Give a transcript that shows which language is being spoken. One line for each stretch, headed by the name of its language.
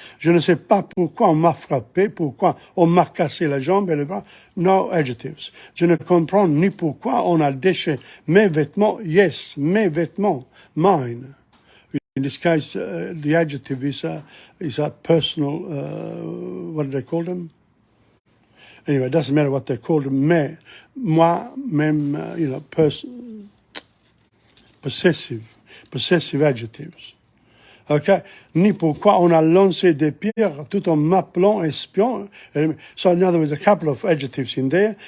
French: Je ne sais pas pourquoi on m'a frappé, pourquoi on m'a cassé la jambe et le bras.
English: No adjectives.
French: Je ne comprends ni pourquoi on a déchiré mes vêtements.
English: Yes,
French: mes vêtements,
English: mine. In this case, the adjective is a personal, what do they call them? Anyway, it doesn't matter what they call them.
French: Mais, moi, même,
English: possessive adjectives. Okay?
French: Ni pourquoi on a lancé des pierres tout en m'appelant espion.
English: So, in other words, a couple of adjectives in there.